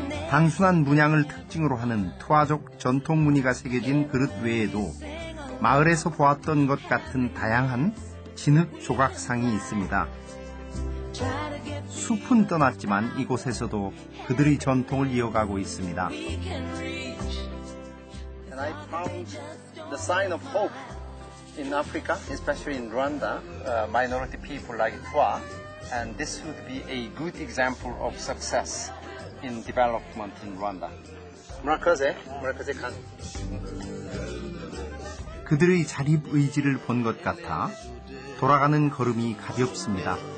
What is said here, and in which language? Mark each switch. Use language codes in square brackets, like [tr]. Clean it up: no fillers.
[ko] 단순한 문양을 특징으로 하는 투아족 전통 무늬가 새겨진 그릇 외에도 마을에서 보았던 것 같은 다양한 진흙 조각상이 있습니다. 숲은 떠났지만 이곳에서도 그들의 전통을 이어가고 있습니다. [en] And I found the sign of hope in Africa, especially in Rwanda, minority people like Twa, and this would be a good example of success in development in Rwanda. 무라카제 간. [ko] 그들의 자립 의지를 본 것 같아 돌아가는 걸음이 가볍습니다.